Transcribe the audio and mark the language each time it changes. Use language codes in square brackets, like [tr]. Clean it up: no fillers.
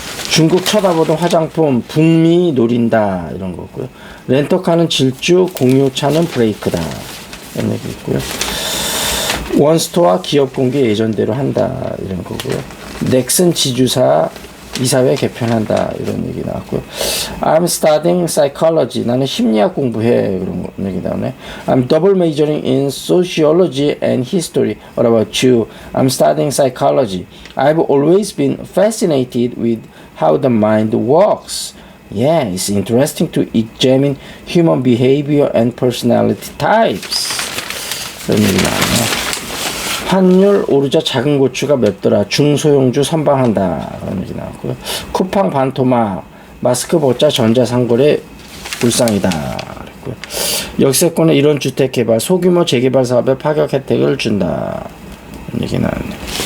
[ko] 중국 쳐다보던 화장품 북미 노린다. 이런 거고요. 렌터카는 질주, 공유차는 브레이크다. 이런 얘기 있고요. 원스토어 기업 공개 예전대로 한다. 이런 거고요. 넥슨 지주사 이사회 개편한다. 이런 얘기 나왔고요. [en] I'm studying psychology. [ko] 나는 심리학 공부해. 그런 얘기 나오네. [en] I'm double majoring in sociology and history. What about you? I'm studying psychology. I've always been fascinated with how the mind works. Yeah, it's interesting to examine human behavior and personality types. [ko] 그런 얘기 나오네. 환율 오르자 작은 고추가 맵더라. 중소형주 선방한다. 그런 얘기 나왔고요. 쿠팡 반토막 마스크 벗자 전자상거래 불상이다. 그랬고요. 역세권의 이런 주택 개발 소규모 재개발 사업에 파격 혜택을 준다. 그런 얘기 나왔네요.